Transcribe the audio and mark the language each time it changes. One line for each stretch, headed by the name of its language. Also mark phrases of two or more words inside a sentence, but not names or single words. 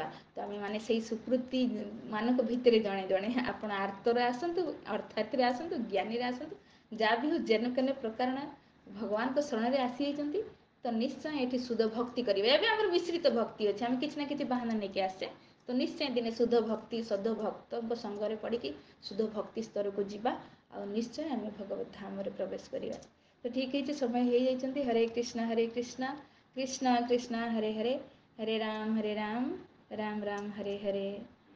Odia: ତ ଆମେ ମାନେ ସେଇ ସୁକୃତି ମାନଙ୍କ ଭିତରେ ଜଣେ ଜଣେ, ଆପଣ ଆର୍ତ୍ତରେ ଆସନ୍ତୁ, ଅର୍ଥାତରେ ଆସନ୍ତୁ, ଜ୍ଞାନୀରେ ଆସନ୍ତୁ, ଯାହା ବି ହଉ ଯେନ କେନେ ପ୍ରକାର ଭଗବାନଙ୍କ ଶରଣରେ ଆସିଯାଇଛନ୍ତି, ତ ନିଶ୍ଚୟ ଏଠି ଶୁଦ୍ଧ ଭକ୍ତି କରିବେ। ଏବେ ଆମର ମିଶ୍ରିତ ଭକ୍ତି ଅଛି, ଆମେ କିଛି ନା କିଛି ବାହାନା ନେଇକି ଆସିଛେ। ତ ନିଶ୍ଚୟ ଦିନେ ଶୁଦ୍ଧ ଭକ୍ତି, ଶୁଦ୍ଧ ଭକ୍ତଙ୍କ ସଙ୍ଗରେ ପଡ଼ିକି ଶୁଦ୍ଧ ଭକ୍ତି ସ୍ତରକୁ ଯିବା, ଆଉ ନିଶ୍ଚୟ ଆମେ ଭଗବତ ଧାମରେ ପ୍ରବେଶ କରିବା।
Hindi: तो ठीक है समय हो जाइए।
Sanskrit: हरे कृष्णा कृष्णा कृष्णा हरे हरे, हरे राम राम राम हरे हरे।